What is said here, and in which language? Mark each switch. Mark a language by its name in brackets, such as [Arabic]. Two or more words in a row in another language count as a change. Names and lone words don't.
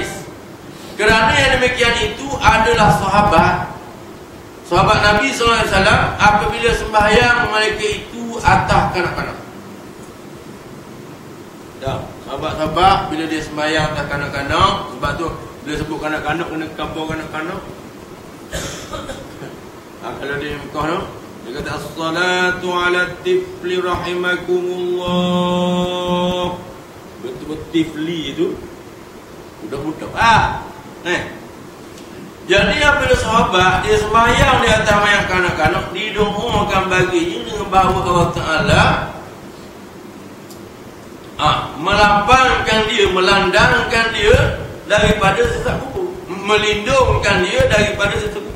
[Malay] Kerana yang demikian itu adalah sahabat Nabi SAW apabila sembahyang mereka itu atas kanak-kanak. Dah, sahabat-sahabat bila dia sembahyang atas kanak-kanak, sebab tu bila sebut kanak-kanak kena kampung kanak-kanak. [Arabic] Kalau dia Mekah tu, dia kata الصلاة على الطفل رحمكم الله. [Malay] Betul-betul tifli itu budak-budak. Jadi apabila sahabat dia sembahyang di atas mayat kanak-kanak, didoakan baginya dengan bahawa Allah Ta'ala melapangkan dia, melandangkan dia daripada siksa kubur, melindungkan dia daripada siksa kubur.